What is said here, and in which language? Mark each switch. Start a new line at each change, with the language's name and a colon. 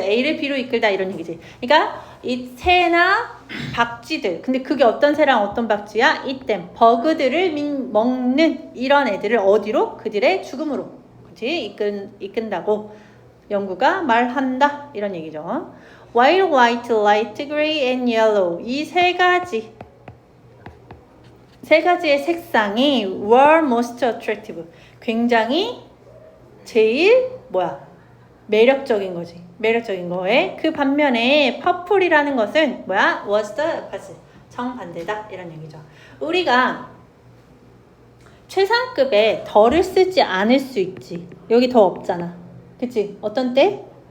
Korean: A를 B로 이끌다 이런 얘기지. 그러니까 이 새나 박쥐들 근데 그게 어떤 새랑 어떤 박쥐야? 이땐 버그들을 먹는 이런 애들을 어디로? 그들의 죽음으로 그치? 이끈다고 연구가 말한다 이런 얘기죠.
English: While white, light gray and yellow
Korean: 이 세 가지의 색상이
English: were most attractive
Korean: 굉장히 제일 매력적인 거지. 매력적인 거에 그 반면에 퍼플이라는 것은
English: was the opposite
Korean: 정반대다 이런 얘기죠. 우리가 최상급에 더를 쓰지 않을 수 있지. 여기 더 없잖아. 그치? 어떤 때?